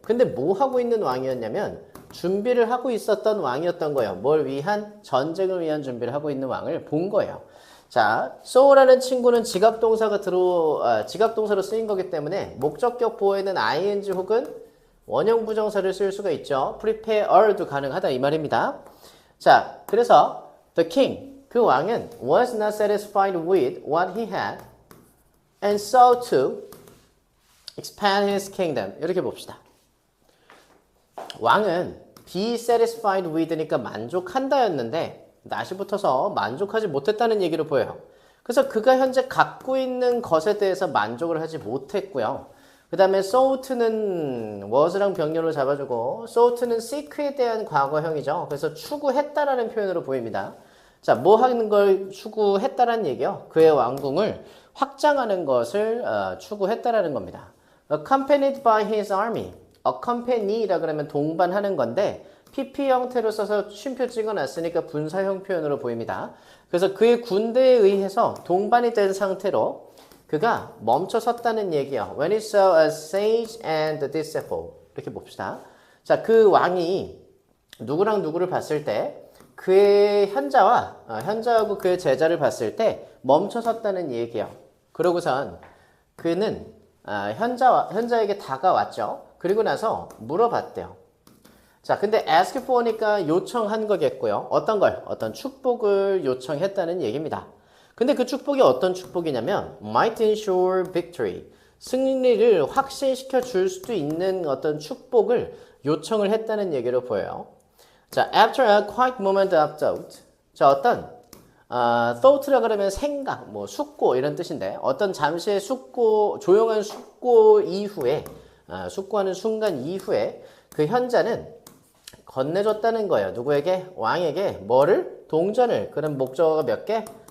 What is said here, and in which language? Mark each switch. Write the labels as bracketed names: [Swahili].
[Korean] 근데 뭐 하고 있는 왕이었냐면 준비를 하고 있었던 왕이었던 거예요. 뭘 위한? 전쟁을 위한 준비를 하고 있는 왕을 본 거예요. 자, so라는 친구는 지각동사로 쓰인 거기 때문에 목적격 보호에는 ing 혹은 원형 부정사를 쓸 수가 있죠. prepare도 가능하다 이 말입니다. 자, 그래서 [English] the king, [Korean] 그 왕은 [English] was not satisfied with what he had and sought to expand his kingdom. [Korean] 이렇게 봅시다. 왕은 be satisfied with니까 만족한다였는데 낫이 붙어서 만족하지 못했다는 얘기로 보여요. 그래서 그가 현재 갖고 있는 것에 대해서 만족을 하지 못했고요. 그 다음에 sought는 was랑 병렬로 잡아주고 sought는 seek에 대한 과거형이죠. 그래서 추구했다라는 표현으로 보입니다. 자, 뭐 하는 걸 추구했다라는 얘기요? 그의 왕궁을 확장하는 것을 추구했다라는 겁니다. [English] Accompanied by his army. [Korean] accompany라 그러면 동반하는 건데 PP 형태로 써서 쉼표 찍어놨으니까 분사형 표현으로 보입니다. 그래서 그의 군대에 의해서 동반이 된 상태로 그가 멈춰 섰다는 얘기예요. [English] When he saw a sage and a disciple. [Korean] 이렇게 봅시다. 자, 그 왕이 누구랑 누구를 봤을 때 그의 현자하고 그의 제자를 봤을 때 멈춰 섰다는 얘기예요. 그러고선 그는 현자에게 다가왔죠. 그리고 나서 물어봤대요. 자, 근데 ask for니까 요청한 거겠고요. 어떤 걸? 어떤 축복을 요청했다는 얘기입니다. 근데 그 축복이 어떤 축복이냐면 [English] might ensure victory. [Korean] 승리를 확신시켜 줄 수도 있는 어떤 축복을 요청을 했다는 얘기로 보여요. [English] 자, after a quiet moment of doubt. [Korean] 자, 어떤 thought라 그러면 생각, 뭐 숙고 이런 뜻인데 어떤 잠시의 숙고, 조용한 숙고 이후에 숙고하는 순간 이후에 그 현자는 건네줬다는 거예요. 누구에게? 왕에게 뭐를? 동전을. 그럼 목적어가 몇 개?